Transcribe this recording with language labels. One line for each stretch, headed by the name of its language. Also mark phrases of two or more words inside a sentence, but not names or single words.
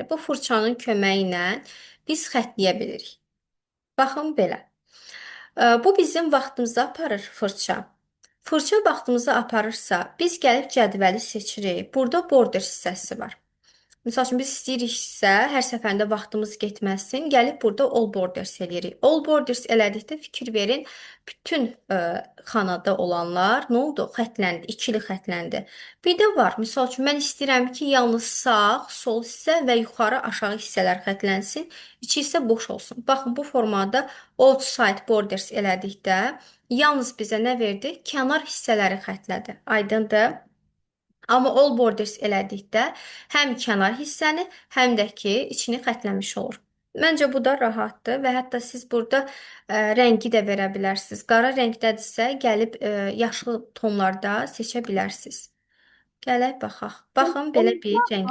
Azerbaijani: Bu fırçanın köməyi ilə biz xəttləyə bilirik. Baxın belə. Bu bizim vaxtımızı aparır fırça. Fırça vaxtımızı aparırsa, biz gəlib cədvəli seçirik. Burada border hissəsi var. Misal üçün biz istəyiriksə, hər səfərində vaxtımız getməsin, gəlib burada
English: all borders
Azerbaijani: eləyirik.
English: All borders
Azerbaijani: elədikdə fikir verin, bütün xanada olanlar nə oldu? Xətləndi, ikili xətləndi. Bir də var, misal üçün mən istəyirəm ki, yalnız sağ, sol hissə və yuxarı, aşağı hissələr xətlənsin, içi isə boş olsun. Baxın, bu formada
English: all side borders
Azerbaijani: elədikdə yalnız bizə nə verdi? Kənar hissələri xətlədi. Aydındır? Amma
English: all borders
Azerbaijani: elədikdə həm kənar hissəni, həm də ki, içini xətləmiş olur. Məncə bu da rahatdır və hətta siz burada rəngi də verə bilərsiniz. Qara rəngdədirsə, gəlib yaşıl tonlarda seçə bilərsiniz. Gələk baxaq. Baxın, belə bir rəng.